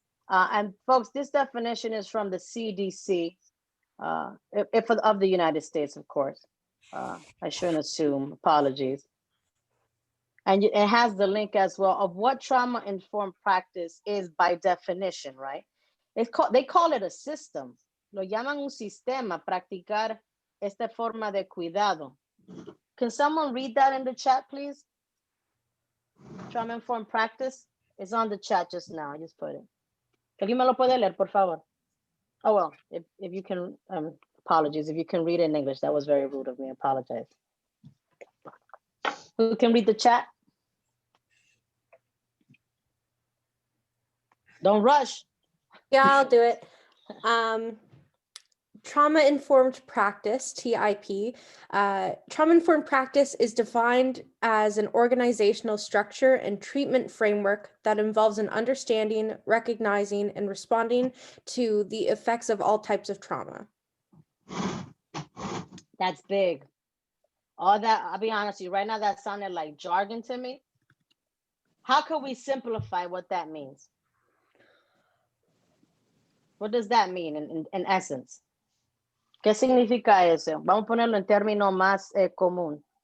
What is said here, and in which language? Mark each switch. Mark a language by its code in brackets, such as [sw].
[en] And folks, this definition is from the CDC, of the United States, of course. I shouldn't assume, apologies. And it has the link as well of what trauma-informed practice is by definition, right? They call it a system. [es] Lo llaman un sistema, practicar esta forma de cuidado. [en] Can someone read that in the chat, please? Trauma-informed practice is on the chat just now. I just put it. [es] ¿Alguien me lo puede leer, por favor? [en] Oh, well, if you can, apologies. If you can read it in English, that was very rude of me. I apologize. Who can read the chat? Don't rush. Yeah, I'll do it. Trauma-informed practice, TIP. Trauma-informed practice is defined as an organizational structure and treatment framework that involves an understanding, recognizing, and responding to the effects of all types of trauma. That's big. All that, I'll be honest with you, right now that sounded like jargon to me. How can we simplify what that means? What does that mean in essence? [es] ¿Qué significa eso? Vamos a ponerlo en términos más común.